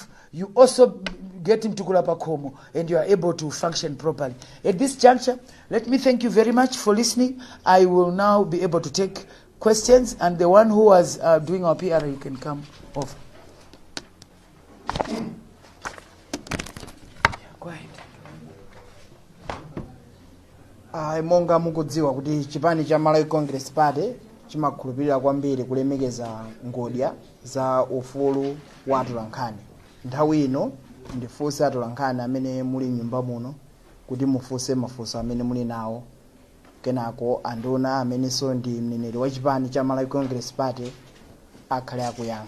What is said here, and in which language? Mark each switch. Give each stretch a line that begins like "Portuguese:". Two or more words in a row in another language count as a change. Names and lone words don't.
English: You also get into Kulapakomo, and you are able to function properly. At this juncture, let me thank you very much for listening. I will now be able to take questions, and the one who was doing our PR, you can come over. Yeah, go ahead.
Nyanja: Monga mukudziwa kuti chipani cha Malawi Congress Party chimakhulupirira kwambiri kulemekeza ngodya za ufulu wa atolankhani. Nthawi ino ndifunse atolankhani amene muli nyumba muno kuti mufunse mafunso amene muli nawo, kenako anduna amenenso ndi mneneri wa chipani cha Malawi Congress Party akhale akuyankha.